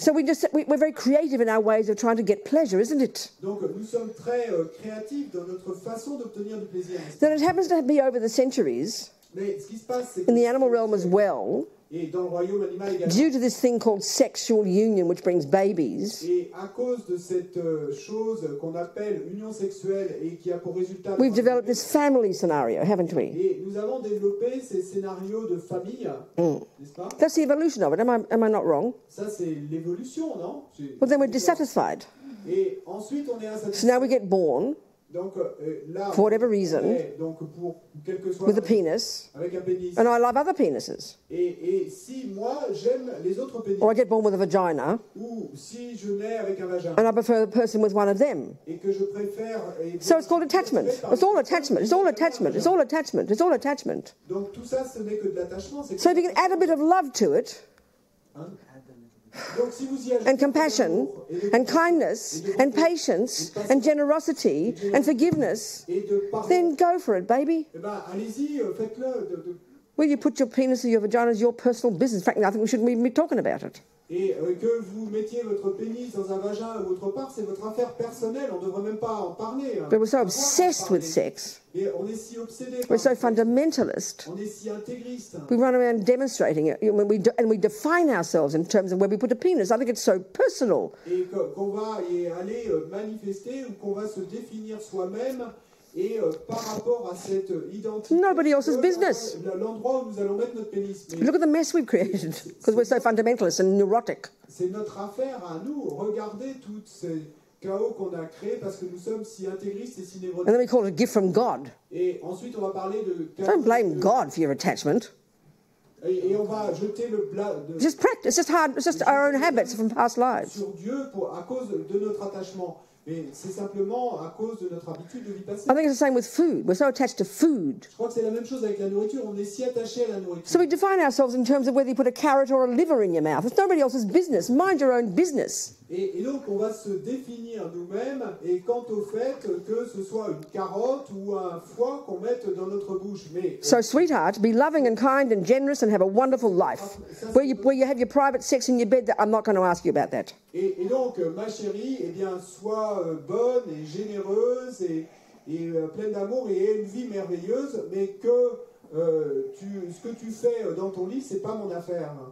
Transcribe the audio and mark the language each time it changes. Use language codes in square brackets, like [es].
[en] So we're very creative in our ways of trying to get pleasure, isn't it? [fr] Donc, nous sommes très créatifs dans notre façon d'obtenir du plaisir. [en] Then it happens to be over the centuries, [fr] Mais ce qui se passe, c'est [en] in the animal realm as well, [fr] et dans le royaume animal également, [en] due to this thing called sexual union, which brings babies, [fr] et à cause de cette chose qu'on appelle union sexuelle et qui a pour résultat... [en] we've developed this family scenario, haven't we? [fr] Et nous avons développé ces scénarios de famille, n'est-ce pas? [en] That's the evolution of it. Am I not wrong? [fr] Ça, c'est l'évolution, non? [en] Well, then we're dissatisfied. [fr] Et ensuite, on est [en] So [fr] insatisfait. [en] now we get born [fr] Donc là, [en] for whatever reason, [fr] donc pour quel que soit [en] with a penis, [fr] avec un pénis. [en] and I love other penises. [fr] Et si moi j'aime les autres pénis, [en] Or I get born with a vagina, [fr] ou si je nais avec un vagin [en] and I prefer the person with one of them. [fr] et que je préfère, [en] So it's called attachment. It's all attachment. It's all attachment. It's all attachment. It's all attachment. [fr] donc tout ça, ce n'est que de l'attachement. [en] So if you can add a bit of love to it, [fr] Donc si vous y ajoutez [en] and compassion, and kindness, and patience, and generosity, and forgiveness, [fr] et de pardon, [en] then go for it, baby. [fr] eh ben allez-y, faites-le. [en] Where you put your penis or your vagina is your personal business. In fact, I think we shouldn't even be talking about it. [fr] Et que vous mettiez votre pénis dans un vagin ou autre part, c'est votre affaire personnelle. On ne devrait même pas en parler. [en] But we're so obsessed with sex. [fr] Et on est si obsédé. [en] We're so fundamentalist. [fr] On est si intégriste. [en] We run around demonstrating it, and we define ourselves in terms of where we put a penis. I think it's so personal. [fr] Et qu'on va y aller manifester ou qu'on va se définir soi-même et par rapport à cette identité. [en] Nobody else's business. [fr] L'endroit où nous allons mettre notre pénis. Mais [en] Look at the mess we've created because we're so fundamentalist and neurotic. [fr] c'est notre affaire à nous. Regardez tout ce chaos qu'on a créé parce que nous sommes si intégristes et si [en] And [fr] névrotiques. [en] then we call it a gift from God. [fr] Et ensuite, on va parler de... [en] Don't blame God for your attachment. [fr] Et on va jeter le blâme [en] Just practice. It's just hard. It's just our own habits from past lives. [fr] sur Dieu à cause de notre attachement. Mais c'est simplement à cause de notre habitude de vie passée. [en] I think it's the same with food. We're so attached to food. [fr] Je crois que c'est la même chose avec la nourriture. On est si attaché à la nourriture. [en] So we define ourselves in terms of whether you put a carrot or a liver in your mouth. It's nobody else's business. Mind your own business. [fr] Et donc, on va se définir nous-mêmes, et quant au fait que ce soit une carotte ou un foie qu'on mette dans notre bouche. Mais [en] So, sweetheart, be loving and kind and generous and have a wonderful life. Where you have your private sex in your bed, I'm not going to ask you about that. [fr] et donc, ma chérie, eh bien, sois bonne et généreuse et pleine d'amour et aie une vie merveilleuse, mais que ce que tu fais dans ton lit, c'est pas mon affaire.